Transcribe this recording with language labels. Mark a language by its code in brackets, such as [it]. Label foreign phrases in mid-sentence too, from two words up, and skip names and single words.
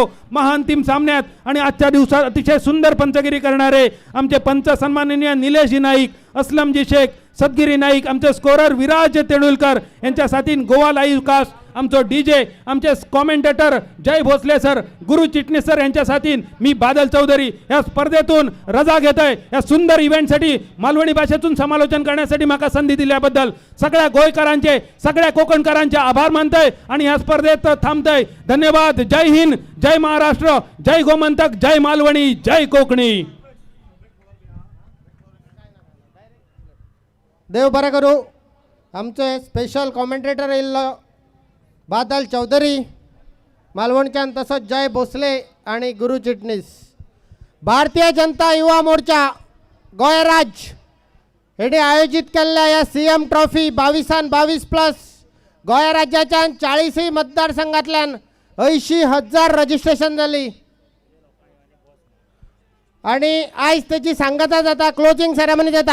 [mr] महाअंतिम सामन्यात आणि आजच्या दिवसात अतिशय सुंदर पंचगिरी करणारे आमचे पंच सन्माननीय निलेशजी नाईक, असलमजी शेख, सदगिरी नाईक, आमचे स्कोरर विराज तेंडुलकर यांच्या साथीन गोवा लाईव्ह कास्ट आमचो डीजे, आमचे कॉमेंटेटर जय भोसले सर, गुरु चिटणीस सर यांच्या साथीन मी बादल चौधरी या स्पर्धेतून रजा घेतोय. या सुंदर इव्हेंटसाठी मालवणी भाषेतून समालोचन करण्यासाठी माका संधी दिल्याबद्दल सगळ्या गोयकरांचे सगळ्या कोकणकरांचे आभार मानतोय आणि या स्पर्धेत थांबतोय. धन्यवाद. जय हिंद, जय महाराष्ट्र, जय गोमंतक, जय मालवणी, जय कोकणी. [kok] देव बरें करूं. आमचे [en] special commentator [kok] येयल्लो बादल चौधरी मालवणच्यान, तसोच जय भोसले आणि गुरु चिटणीस. भारतीय जनता युवा मोर्चा गोंय राज्य हेणी आयोजित केल्ल्या ह्या सीएम ट्रॉफी 22+, गोंय राज्याच्या 40 मतदारसंघातल्यान 80,000 रजिस्ट्रेशन जाली आणि आयज त्याची सांगता जाता, [en] closing ceremony [kok] जाता.